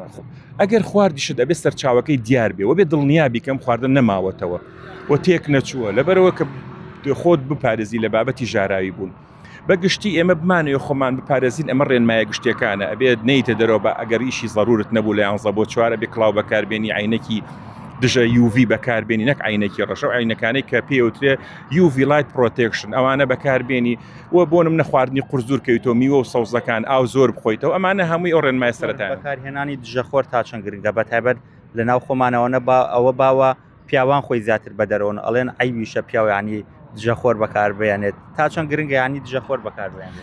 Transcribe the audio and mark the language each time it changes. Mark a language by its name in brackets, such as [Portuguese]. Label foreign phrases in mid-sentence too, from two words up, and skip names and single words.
[Central Kurdish] ئەگەر خواردیشت ئەبێ سەرچاوەکەی دیار بێ و بێ دڵنیابی کەم خواردن نەماوەتەوە و تێک نەچووە لەبەرەوە کە خۆت بپارێزی لە بابەتی ژاراوی بوون بەگشتی ئێمە بمانەوە خۆمان بپارێزین ئەمە ڕێنمایە گشتەکانە ئەبێت نەیتە دەرەوە بە ئەگەر ئیشی ضرورت نەبوو لە 11 بۆ 4 بێ کڵاو بەکاربێنی عینەکی دژە UV بەکاربێنی نەک عینەکی ڕەشە و عینەکانەی کە پێوترێ [English] UV light protection [Central Kurdish] ئەوانە بەکاربێنی و بۆ نمونە خواردنی قورزور کەویتەوە میوە و سەوزەکان ئاو زۆر بخۆیتەوە ئەمانە هەمووی ئەو ڕێنمای سەرەتایە بەکارهێنانی دژەخۆر تا چەند گرنگە بەتایبەت لە ناو خۆمانەوەنە ئەوە باوە پیاوان خۆی زیاتر بەدەرەوە ئەڵێن ئەیویشە پیاوە ینی دژەخۆر بەکاربێنێت تا چەند گرنگە ینی دژەخۆر بەکاربێنێت